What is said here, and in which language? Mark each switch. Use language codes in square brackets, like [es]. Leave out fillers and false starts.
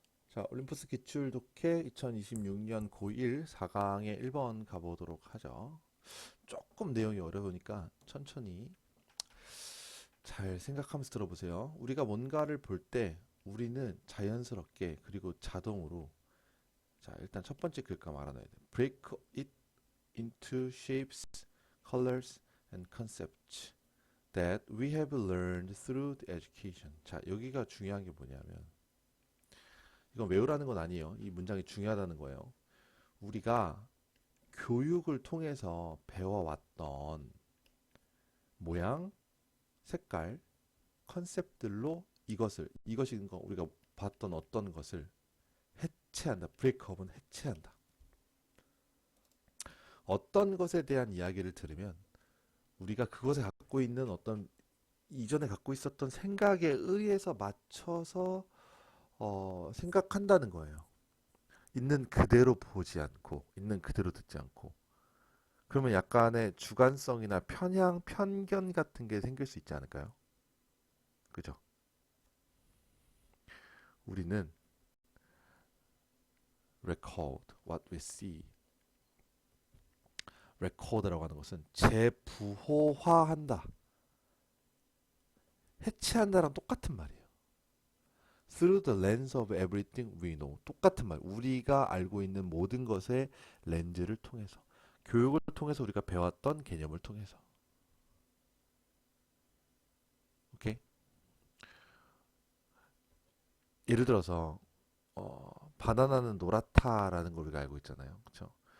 [ko] 자, 올림푸스 기출 독해 2026년 고1 4강의 1번 가보도록 하죠. 조금 내용이 어려우니까 천천히 잘 생각하면서 들어보세요. 우리가 뭔가를 볼 때 우리는 자연스럽게 그리고 자동으로 자, 일단 첫 번째 글감 알아놔야 돼. [en] Break it into shapes, colors and concepts that we have learned through the education. [ko] 자, 여기가 중요한 게 뭐냐면 이건 외우라는 건 아니에요. 이 문장이 중요하다는 거예요. 우리가 교육을 통해서 배워왔던 모양, 색깔, 컨셉들로 이것이 우리가 봤던 어떤 것을 해체한다. 브레이크업은 해체한다. 어떤 것에 대한 이야기를 들으면 우리가 그것에 갖고 있는 어떤 이전에 갖고 있었던 생각에 의해서 맞춰서 생각한다는 거예요. 있는 그대로 보지 않고, 있는 그대로 듣지 않고. 그러면 약간의 주관성이나 편향, 편견 같은 게 생길 수 있지 않을까요? 그죠? 우리는 [en] record what we see. [ko] record라고 하는 것은 재부호화한다. 해체한다랑 똑같은 말이에요. [en] Through the lens of everything we know. [ko] 똑같은 말. 우리가 알고 있는 모든 것의 렌즈를 통해서. 교육을 통해서 우리가 배웠던 개념을 통해서. 오케이? 예를 들어서 바나나는 노랗다라는 걸 우리가 알고 있잖아요. 그렇죠?